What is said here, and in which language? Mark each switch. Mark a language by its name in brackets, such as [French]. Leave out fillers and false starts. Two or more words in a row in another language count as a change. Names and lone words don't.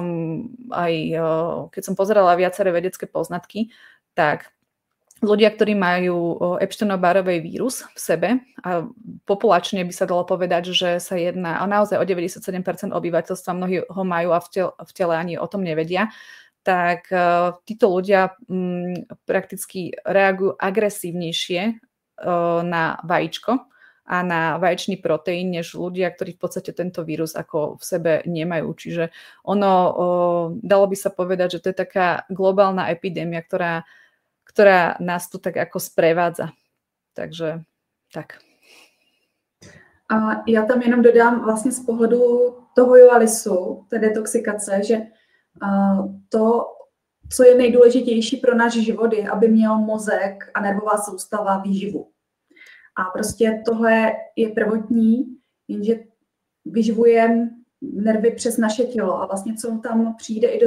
[Slovak] keď som pozerala viaceré vedecké poznatky, tak ľudia, ktorí majú Epstein-Barrovej vírus v sebe, a populačne by sa dalo povedať, že sa jedná naozaj o 97% obyvateľstva, mnohí ho majú a v tele ani o tom nevedia, tak títo ľudia prakticky reagujú agresívnejšie na vajíčko a na vaječný proteín, než ľudia, ktorí v podstate tento vírus ako v sebe nemajú. Čiže dalo by sa povedať, že to je taká globálna epidémia, ktorá nás tu tak ako sprevádza. Takže tak. [Czech] A já tam jenom dodám vlastně z pohledu toho Joalisu, té detoxikace, že to, co je nejdůležitější pro náš život, je, aby měl mozek a nervová soustava výživu. A prostě tohle je prvotní, jenže vyživujeme nervy přes naše tělo a vlastně co tam přijde i do